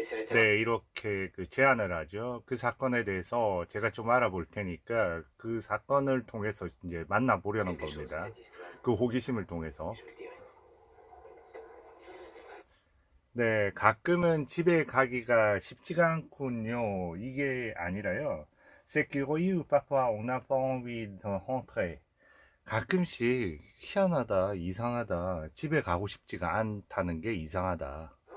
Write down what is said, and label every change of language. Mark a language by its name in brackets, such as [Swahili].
[Korean] 네, 이렇게 그 제안을 하죠. 그 사건에 대해서 제가 좀 알아볼 테니까 그 사건을 통해서 이제 만나보려는 겁니다. 그 호기심을 통해서. 네, 가끔은 집에 가기가 쉽지가 않군요. 이게 아니라요. [French] C'est curieux, parfois on n'a pas envie de rentrer. [Korean] 가끔씩 희한하다, 이상하다, 집에 가고 싶지가 않다는 게 이상하다.